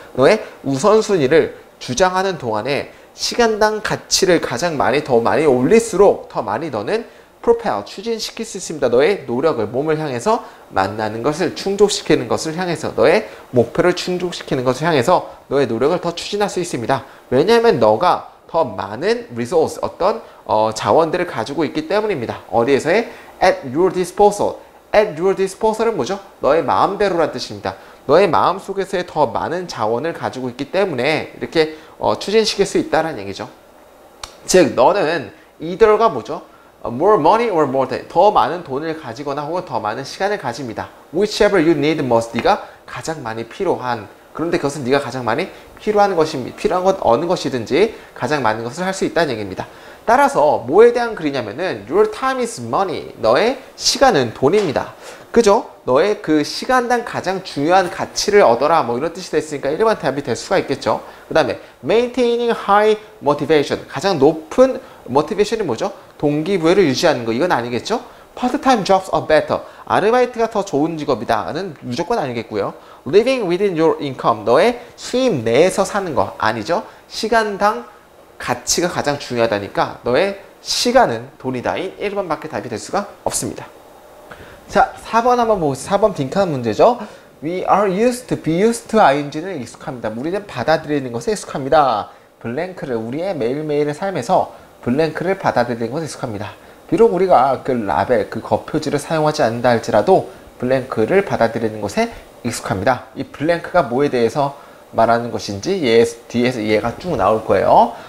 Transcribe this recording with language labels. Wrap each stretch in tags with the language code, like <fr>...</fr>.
<ko>너의 우선순위를 주장하는 동안에 시간당 가치를 가장 더 많이 올릴수록 더 많이 너는 propel, 추진시킬 수 있습니다. 너의 노력을 몸을 향해서 만나는 것을 충족시키는 것을 향해서 너의 목표를 충족시키는 것을 향해서 너의 노력을 더 추진할 수 있습니다. 왜냐하면 너가 더 많은 resource, 어떤 자원들을 가지고 있기 때문입니다. 어디에서의</ko> <en>at your disposal. at your disposal은</en> <ko>뭐죠? 너의 마음대로란 뜻입니다. 너의 마음 속에서의 더 많은 자원을 가지고 있기 때문에 이렇게 추진시킬 수 있다는 얘기죠. 즉 너는 either가 뭐죠?</ko> <en>more money or more time.</en> <ko>더 많은 돈을 가지거나 혹은 더 많은 시간을 가집니다.</ko> <en>whichever you need most.</en> <ko>네가 가장 많이 필요한, 그런데 그것은 네가 가장 많이 필요한 것 어느 것이든지 가장 많은 것을 할 수 있다는 얘기입니다. 따라서 뭐에 대한 글이냐면은</ko> <en>your time is money.</en> <ko>너의 시간은 돈입니다. 그죠? 너의 그 시간당 가장 중요한 가치를 얻어라 뭐 이런 뜻이 됐으니까 일반 답이 될 수가 있겠죠. 그 다음에</ko> <en>maintaining high motivation.</en> <ko>가장 높은 motivation이 뭐죠? 동기부여를 유지하는 거. 이건 아니겠죠?</ko> <en>part-time jobs are better.</en> <ko>아르바이트가 더 좋은 직업이다는 무조건 아니겠고요.</ko> <en>living within your income.</en> <ko>너의 수입 내에서 사는 거 아니죠? 시간당 가치가 가장 중요하다니까 너의 시간은 돈이다인 1번밖에 답이 될 수가 없습니다. 자, 4번 한번 보겠습니다. 4번 빈칸 문제죠.</ko> <en>We are used to, be used to ing는</en> <ko>익숙합니다. 우리는 받아들이는 것에 익숙합니다. 블랭크를 우리의 매일매일의 삶에서 블랭크를 받아들이는 것에 익숙합니다. 비록 우리가 그 라벨, 그 거표지를 사용하지 않는다 할지라도 블랭크를 받아들이는 것에 익숙합니다. 이 블랭크가 뭐에 대해서 말하는 것인지 뒤에서 얘가 쭉 나올 거예요.</ko>